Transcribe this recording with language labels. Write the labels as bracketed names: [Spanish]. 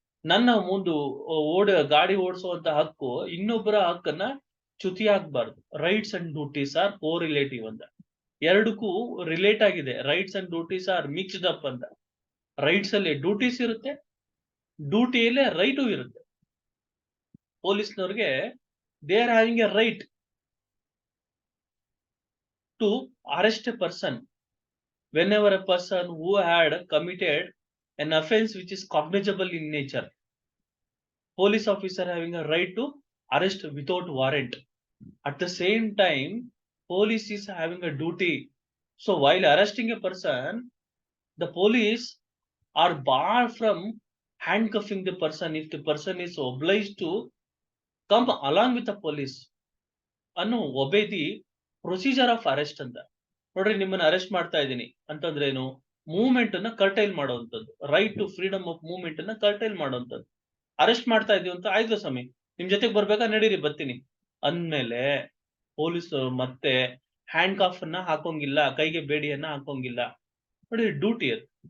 [Kannada] ನನ್ನ ಮುಂದೆ ಗಾಡಿ ಓಡಿಸುವಂತ ಹಕ್ಕು ಇನ್ನೊಬ್ಬರ ಹಕ್ಕನ್ನ ಚ್ಯುತಿ ಆಗ್ಬಾರ್ದು. [English] rights and duties are correlative [Kannada] ಅಂತ. ಎರಡಕ್ಕೂ ರಿಲೇಟ್ ಆಗಿದೆ. [English] rights and duties are mixed up [Kannada] ಅಂತ. ರೈಟ್ಸ್ ಅಲ್ಲಿ ಡ್ಯೂಟೀಸ್ ಇರುತ್ತೆ, ಡ್ಯೂಟಿಯಲ್ಲೇ ರೈಟು ಇರುತ್ತೆ. ಪೊಲೀಸ್ನವ್ರಿಗೆ [English] They are having a right to arrest a person whenever a person who had committed an offense which is cognizable in nature. Police officer having a right to arrest without warrant. At the same time, police is having a duty. So while arresting a person, the police are barred from handcuffing the person if the person is obliged to come along with the police and obey the procedure of arrest ಅಂತ. [Kannada] ನೋಡ್ರಿ, ನಿಮ್ಮನ್ನ arrest ಮಾಡ್ತಾ ಇದ್ದೀನಿ ಅಂತಂದ್ರೆ ಏನು, movement ಅನ್ನ curtail ಮಾಡುವಂತದ್ದು. [English] right to freedom of movement [Kannada] ಅನ್ನ ಕರ್ಟೈಲ್ ಮಾಡುವಂತದ್ದು. ಅರೆಸ್ಟ್ ಮಾಡ್ತಾ ಇದೀವಿ ಅಂತ, ಆಯ್ತು ಸ್ವಾಮಿ ನಿಮ್ ಜೊತೆಗೆ ಬರ್ಬೇಕಾ, ನಡೀರಿ ಬರ್ತೀನಿ ಅಂದ್ಮೇಲೆ ಪೊಲೀಸರು ಮತ್ತೆ ಹ್ಯಾಂಡ್ ಕಾಫ್ ಅನ್ನ ಹಾಕೋಂಗಿಲ್ಲ, ಕೈಗೆ ಬೇಡಿಯನ್ನ ಹಾಕೋಂಗಿಲ್ಲ. ನೋಡಿ, ಡ್ಯೂಟಿ ಅದು.